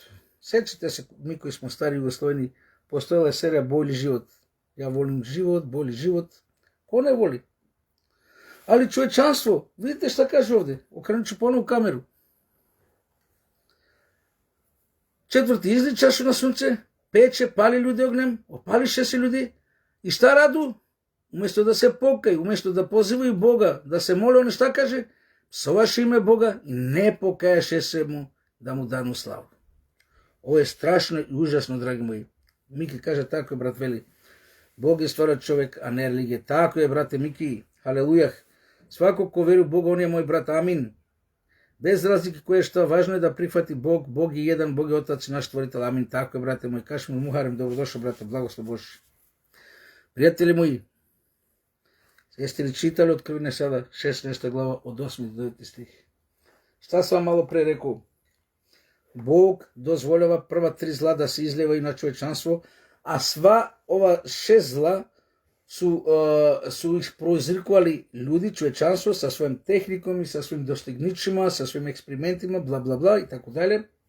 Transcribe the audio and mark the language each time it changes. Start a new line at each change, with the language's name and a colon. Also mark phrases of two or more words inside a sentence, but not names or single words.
Serbian: Sjećate se, mi koji smo stari Jugosloveni, postojala je serija Bolji život. Ja volim život, bolji život. Ko ne voli? Ali čovječanstvo, vidite šta kaže ovdje, okrenut ću ponovo kameru. 4. izli čašu na sunce, пече, пали люди огнем, опалише се люди. И šta раду? Уместо да се покај, уместо да позивају Бога, да се моле, он šta каже? Псоваше име Бога и не покајаше се му да му дану славу. Ово е страшно и ужасно, драги мои. Мики каже тако, брат вели.
Macedonian: Бог е створа човек, а не религија.
Serbian: Тако е, брате Мики. Халелујах. Свако ко веру Бога, он е мој брат. Амин.
Macedonian: Без разлики кој е што, важно е да прифати Бог. Бог е еден, Бог е Отец и наш Творител.
Serbian: Амин. Тако е, брате мој. Каш му Мухарем, добродошо, брате. Благослов Божи.
Macedonian: Пријатели мои, сте ли читали Откровение сада 16 глава од 8 до 9 стих?
Serbian: Šta sam malo pre rekao? Bog dozvoljava prva 3 zla da se izljevaju na čovečanstvo, a sva ova 6 zla su ih prouzrikovali ljudi, čovečanstvo, sa svojim tehnikom i sa svojim dostigničima, sa svojim eksperimentima, bla bla bla i tako dalje.